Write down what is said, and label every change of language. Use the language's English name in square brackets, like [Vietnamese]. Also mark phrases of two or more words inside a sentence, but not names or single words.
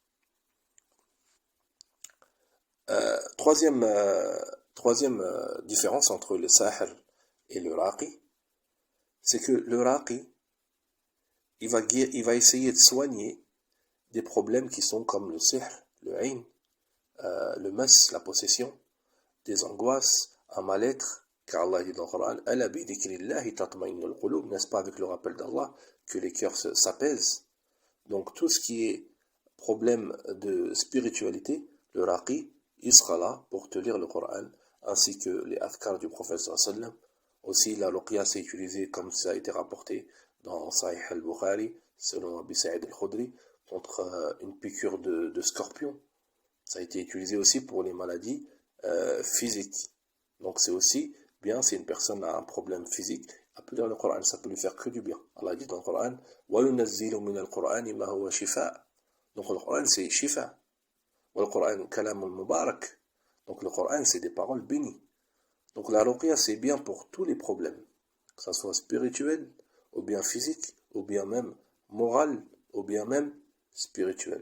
[French] Troisième différence entre le sahir et le raqi, c'est que le raqi, il va essayer de soigner des problèmes qui sont comme le sihr, le ayn, le mas, la possession, des angoisses, un mal-être, car Allah dit dans le Coran, [Arabic] ألا بذكر الله تطمئن القلوب, [French] n'est-ce pas avec le rappel d'Allah que les cœurs s'apaisent. Donc tout ce qui est problème de spiritualité, le raqi, il sera là pour te lire le Coran, ainsi que les adhkar du prophète sallallahu. Aussi la ruqya s'est utilisée comme ça a été rapporté dans Sahih al-Bukhari, selon Abi Sa'id al-Khudri, contre une piqûre de scorpion. Ça a été utilisé aussi pour les maladies physiques. Donc c'est aussi bien si une personne a un problème physique, à lire le Coran, ça peut lui faire que du bien. Allah dit dans le Coran, [Arabic] وَيُنَزِّلُ مِنَ الْقُرْآنِ مَا هُوَ شِفَاء. [French] Donc le Coran c'est shifa. Le Coran [Arabic] كلام المبارك. [French] Donc le Coran c'est des paroles bénies. Donc la ruqya c'est bien pour tous les problèmes, que ce soit spirituel, ou bien physique, ou bien même moral, ou bien même spirituel.